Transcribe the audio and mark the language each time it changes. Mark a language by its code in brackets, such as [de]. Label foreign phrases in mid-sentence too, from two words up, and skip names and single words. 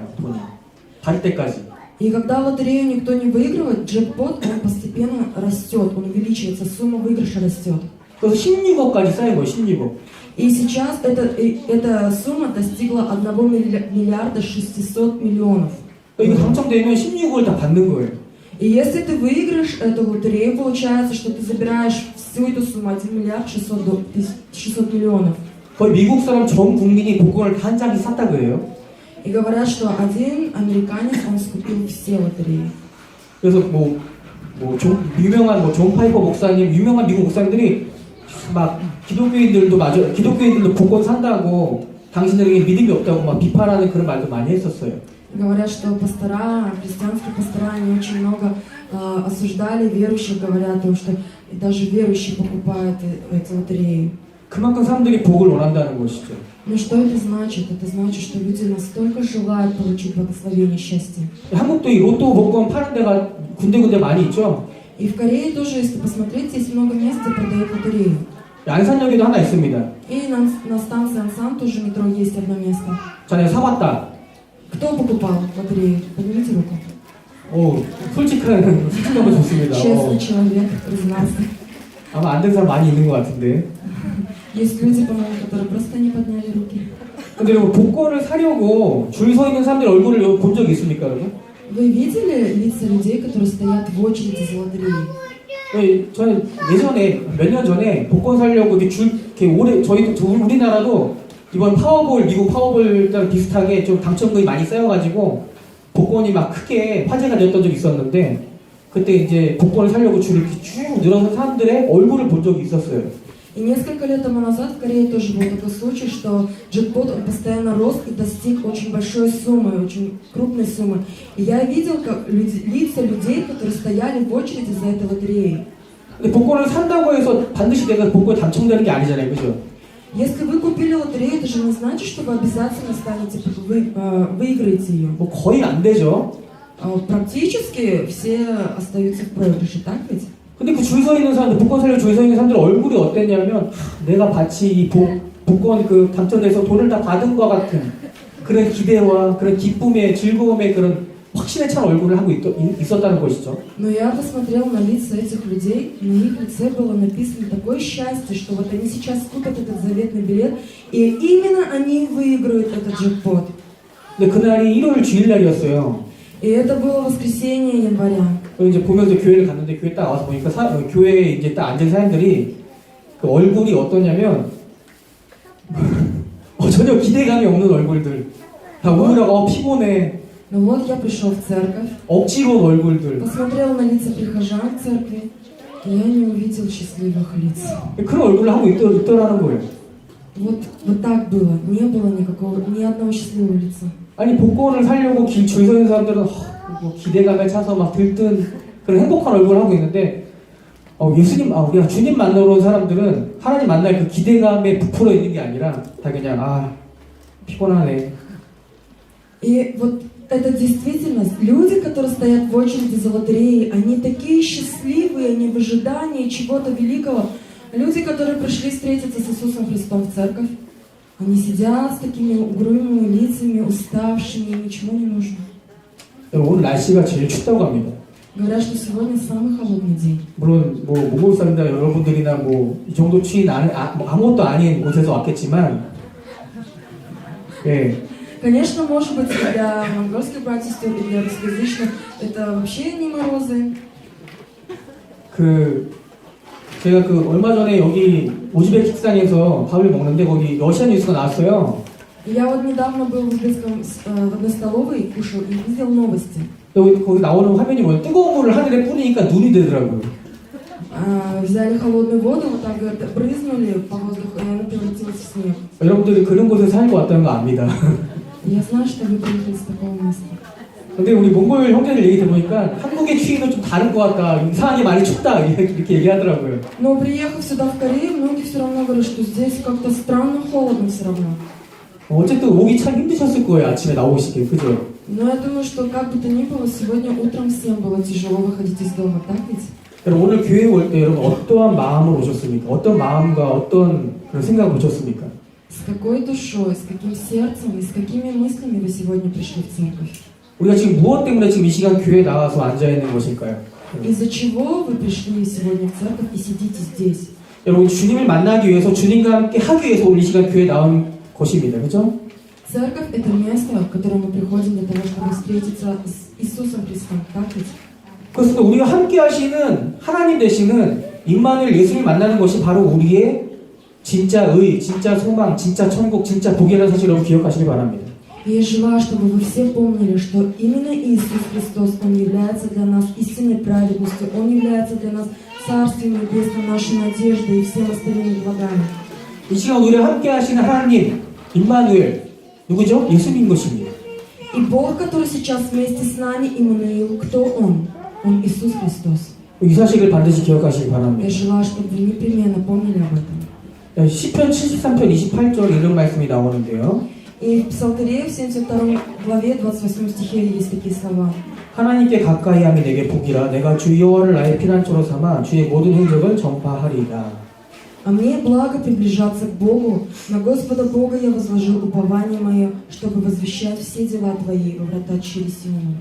[ko] 돈이 받을 때까지. [ru] И когда лотерею никто не выигрывает, джекпот, он постепенно растет, он увеличивается, сумма выигрыша растет. [ko] 그래서 16억까지 쌓인 거예요. 16억. [ru] И сейчас эта сумма достигла 1 миллиарда 600 миллионов. [ko] 이거 당첨되면 16억을 다 받는 거예요. [ru] И если ты выиграешь эту лотерею, получается, что ты забираешь всю эту сумму, 1 миллиард 600 миллионов. [ko] 거의 미국 사람 전 국민이 복권을 다 한 장씩 샀다고 해요. [ru] И говорят, что один американец, он скупил все лотереи. [ko] 그래서 유명한 존 파이퍼 목사님, 유명한 미국 목사님들이 막 기독교인들도 복권 산다고 당신들에게 믿음이 없다고 막 비판하는 그런 말도 많이 했었어요. [ru] Говорят, что пастора, христианские пастора, они очень много осуждали верующих, говорят, что даже верующие покупают эти лотереи. [ko] 그만큼 사람들이 복을 원한다는 것이죠. [ru] Но что это значит? Это значит, что люди настолько желают получить благословение счастья. [ko] 한국도 이 로또 복권 파는 데가 군데군데 많이 있죠. [ru] И в Корее тоже, если посмотреть, есть много мест, где продают лотерею. [ko] 안산역에도 하나 있습니다. [ru] И на станции Ансан тоже метро есть одно место. [ko] 자, 내가 사봤다. [ru] Кто покупал лотерею? Поднимите руку. [ko] 솔직한 거 좋습니다. [ru] Честный человек, признался. [ko] 아마 안 된 사람 많이 있는 것 같은데. [ru] Есть люди, по-моему, которые просто не подняли руки. [ko] 근데 여러분 복권을 사려고 줄 서 있는 사람들 얼굴을 본 적 있습니까, 여러분? [ru] Вы видели лица людей, которые стоят в очереди за лотереей? [ko] 저는 예전에 몇 년 전에 복권 사려고 이렇게 이렇게 우리나라도 이번 파워볼 미국 파워볼랑 비슷하게 좀 당첨금이 많이 쌓여가지고 복권이 막 크게 화제가 됐던 적이 있었는데 그때 이제 복권을 사려고 줄을 이렇게 쭉 늘어선 사람들의 얼굴을 본 적이 있었어요. [ru] И несколько лет тому назад в Корее тоже был такой случай, что джекпот он постоянно рос и достиг очень большой суммы, очень крупной суммы. И я видел как лица людей, которые стояли в очереди за этой лотереей. [ko] 근데 복권을 산다고 해서 반드시 내가 복권에 당첨되는 게 아니잖아요, 그죠? [ru] Если вы купили лотерею, это же не значит, что вы обязательно выиграете ее. [ko] 뭐 거의 안 되죠. [ru] Практически все остаются в проигрыше, так ведь? [ko] 근데 그 줄 서 있는 사람들, 복권 사려고 줄 서 있는 사람들 얼굴이 어땠냐면 내가 마치 이 복권 그 당첨돼서 돈을 다 받은 것 같은 그런 기대와 그런 기쁨의 즐거움의 그런 확신에 찬 얼굴을 하고 있었다는 것이죠. [ru] Но я посмотрел на лица этих людей, и на их лице было написано такое счастье, что вот они сейчас купят этот заветный билет, и именно они выиграют этот джекпот. [ko] 근데 그날이 일요일 주일날이었어요. [ru] И это было воскресенье января. [ko] 이제 보면서 교회를 갔는데 교회 딱 와서 보니까 교회에 이제 딱 앉은 사람들이 그 얼굴이 어떠냐면 전혀 기대감이 없는 얼굴들, 다 우울하고 피곤해. [ru] Но вот я пришел в церковь, [ko] 억지로 온 얼굴들. [ru] посмотрел на лица прихожан в церкви, и я не увидел счастливых лиц. [ko] 그런 얼굴을 하고 있더라는 거예요. [ru] Вот так было. Не было ни одного счастливого лица. [ko] 아니 복권을 사려고 줄 서 있는 사람들은 뭐 기대감에 차서 막 들뜬 그런 행복한 얼굴을 하고 있는데 그냥 주님 만나러 온 사람들은 하나님 만날 그 기대감에 부풀어 있는 게 아니라 다 그냥 피곤하네. [ru] И вот это действительность. Люди, которые стоят в очереди за лотереей, они такие счастливые, они в ожидании чего-то великого. Люди, которые пришли встретиться с Иисусом Христом в церковь, они сидят с такими угрюмыми лицами, уставшими, им ничего не нужно. [ko] 오늘 날씨가 제일 춥다고 합니다. [ru] Говорят, что сегодня самый холодный день. [ko] 물론 몽골 사람들 여러분들이나 이 정도 추위는 아무것도 아닌 곳에서 왔겠지만, 예. [ru] Конечно, может быть, для монгольских братьев и для русскоязычных это вообще не морозы. [ko] 제가 얼마 전에 여기 우즈베키스탄에서 밥을 먹는데 거기 러시아 뉴스가 나왔어요. [ru] Я вот недавно был в одной столовой, кушал и видел новости. [ko] 거기 나오는 화면이 뭐예요? 뜨거운 물을 하늘에 뿌리니까 눈이 되더라고요. [ru] Взяли холодную воду, вот так говорят, брызнули по воздуху, и она превратилась в снег. [ko] 여러분들이 그런 곳에 살고 왔다는 거 압니다. [ru] Я знаю, что вы приехали с такого места. [ko] 근데 우리 몽골 형제들 얘기 들어보니까 한국의 추위는 좀 다른 것 같다. 이상하게 많이 춥다. 이렇게 얘기하더라고요. [ru] Но приехав сюда в Корею, многие все равно говорят, что здесь как-то странно холодно все равно. [ko] 어쨌든 오기 참 힘드셨을 거예요. 아침에 나오시길, 그죠? [ru] Но я думаю, что как бы то ни было, сегодня утром всем было тяжело выходить из дома, так ведь? [ko] 여러분 오늘 교회에 올 때 여러분 어떠한 마음으로 오셨습니까? 어떤 마음과 어떤 그런 생각을 오셨습니까? [ru] С какой душой, с каким сердцем и с какими мыслями вы сегодня пришли в церковь? [ko] 우리가 지금 무엇 때문에 지금 이 시간 교회에 나와서 앉아 있는 것일까요? [ru] Из-за чего вы пришли сегодня в церковь и сидите здесь? [ko] 여러분 주님을 만나기 위해서 주님과 함께 하기 위해서 오늘 이 시간 교회에 나온 것입니다. 그죠? [ru] Церковь – это место, в которое мы приходим для того, чтобы встретиться с Иисусом Христом, так ведь? [ko] 그렇습니다. 우리가 함께 하시는 하나님 되시는 임마누엘 예수를 만나는 것이 바로 우리의 진짜 의, 진짜 소망, 진짜 천국, 진짜 복이라는 사실을 여러분 기억하시기 바랍니다. [ru] И я желаю, чтобы вы все помнили, что именно Иисус Христос, Он является для нас истинной праведностью, Он является для нас Царствием Небесным, нашей надеждой и всем остальными благами. [ko] 이 시간 우리와 함께 하시는 하나님, 임마누엘, 누구죠? 예수님 것입니다. [ru] И Бог, который сейчас вместе с нами, Иммануил, кто Он? Он Иисус Христос. [ko] 이 사실을 반드시 기억하시기 [ru] Я [ko] 바랍니다. [ru] желаю, чтобы вы непременно помнили об этом. [ko] 시편 73편 28절 이런 말씀이 나오는데요. [ru] И в Псалтыре, в 72 главе, 28 стихе есть такие слова. [ko] 하나님께 가까이 함이 내게 복이라 내가 주 여호와를 나의 피난처로 삼아 주의 모든 행적을 전파하리이다. [ru] А мне благо приближаться к Богу, на Господа Бога я возложил упование мое, чтобы возвещать все дела Твои во врата щели Сионовой.